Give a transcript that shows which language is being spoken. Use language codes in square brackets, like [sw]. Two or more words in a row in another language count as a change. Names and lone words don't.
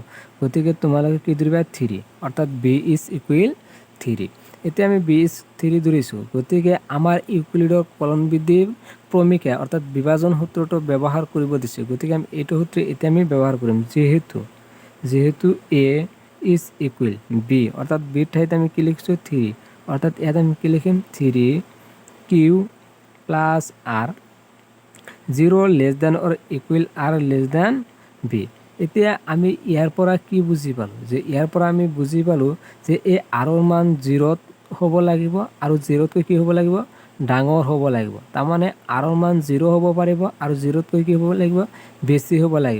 [as] গতিকে তোমালোকে কি ধৰিবা 3, অৰ্থাৎ [en] b is equal 3। [as] এতিয়া আমি [en] b is 3 [as] ধৰিছোঁ। গতিকে আমাৰ ইউক্লিডৰ কলনবিধি প্ৰণালী, অৰ্থাৎ বিভাজন সূত্ৰটো ব্যৱহাৰ কৰিব দিছে। গতিকে আমি এইটো সূত্ৰ এতিয়া আমি ব্যৱহাৰ কৰিম, যিহেতু [en] a is equal b, [as] অৰ্থাৎ বিৰ ঠাইত আমি কি লিখিছোঁ 3, অৰ্থাৎ ইয়াত আমি কি লিখিম [en] 3q plus r 0 less than or equal r less than b। [as] এতিয়া আমি ইয়াৰ পৰা কি বুজি পালোঁ, যে ইয়াৰ পৰা আমি বুজি পালোঁ যে এই আৰৰ মান 0 হ'ব লাগিব, আৰু 0তকৈ কি হ'ব লাগিব ডাঙৰ হ'ব লাগিব। তাৰমানে আৰৰ মান 0 হ'ব পাৰিব, আৰু 0তকৈ কি হ'ব লাগিব বেছি হ'ব লাগিব।